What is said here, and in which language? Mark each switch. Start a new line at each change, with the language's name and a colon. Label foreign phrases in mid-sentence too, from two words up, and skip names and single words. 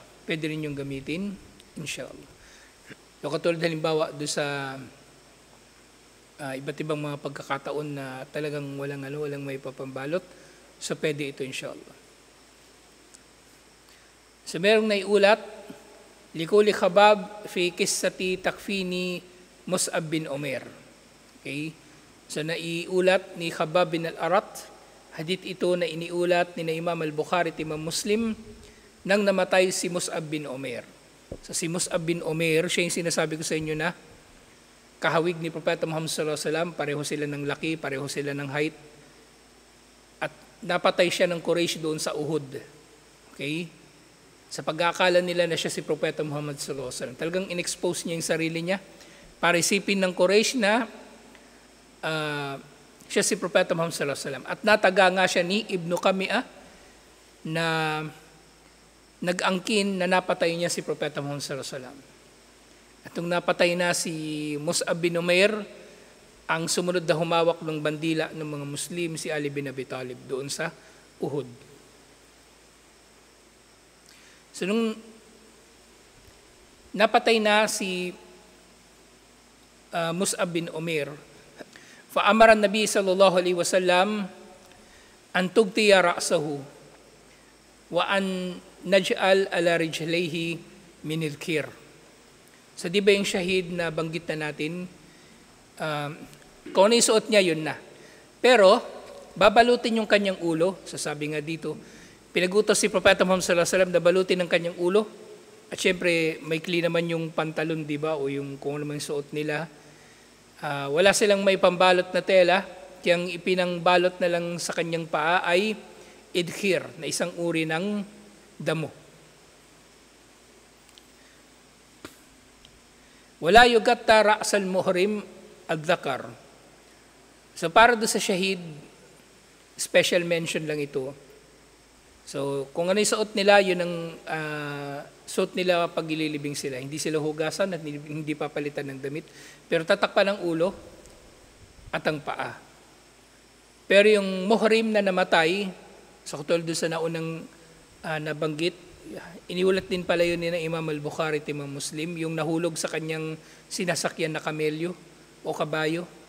Filipino: Pwede rin yung gamitin, inshallah. So katulad halimbawa doon sa iba't ibang mga pagkakataon na talagang walang may papambalot, so pwede ito inshallah. So merong naiulat,
Arabic: لقول خباب في قصة تكفين مصعب بن عمير.
Filipino: Okay? So naiulat ni Khabab bin al-Arat, hadith ito na iniulat ni Imam al-Bukhari at Imam Muslim nang namatay si Mus'ab bin Umair. So si Mus'ab bin Umair, siya yung sinasabi ko sa inyo na kahawig ni Propeta Muhammad
Arabic: صلى الله عليه وسلم,
Filipino: pareho sila ng laki, pareho sila ng height. At napatay siya ng Quraysh doon sa Uhud. Okay? Sa pag-aakala nila na siya si Propeta Muhammad
Arabic: صلى الله عليه وسلم,
Filipino: talagang in-expose niya yung sarili niya para isipin ng Quraysh na siya si Propeta Muhammad
Arabic: صلى الله عليه وسلم.
Filipino: At nataga nga siya ni Ibnu Qami'ah na nag-angkin na napatay niya si Propeta Muhammad
Arabic: صلى الله عليه وسلم.
Filipino: At nung napatay na si Mus'ab bin Umair, ang sumunod na humawak ng bandila ng mga Muslim si Ali bin Abi Talib doon sa Uhud. So nung napatay na si Mus'ab bin Umair,
Arabic: فأمر النبي صلى الله عليه وسلم أن تغطى رأسه وأن نجعل على رجليه من الإذخر.
Filipino: So di ba yung shahid na banggit na natin, kung ano yung suot niya, yun na. Pero, babalutin yung kanyang ulo. Sasabi nga dito, pinagutos si Propeta Muhammad
Arabic: صلى الله عليه وسلم
Filipino: na balutin ng kanyang ulo. At syempre, maikli naman yung pantalon, di ba? O yung kung ano man yung suot nila. Wala silang may pambalot na tela. Kaya ipinangbalot na lang sa kanyang paa ay idkhir, na isang uri ng damo.
Arabic: ولا يغطى رأس المحرم الذكر.
Filipino: So para doon sa shahid,
English: special mention
Filipino: lang ito. So kung ano yung suot nila, yun ang suot nila pag ililibing sila. Hindi sila hugasan at hindi papalitan ng damit. Pero tatakpan ang ulo at ang paa. Pero yung muhrim na namatay, sa katulad doon sa naunang nabanggit, iniulat din pala yun ni na Imam al-Bukhari at Imam Muslim, yung nahulog sa kanyang sinasakyan na kamelyo o kabayo.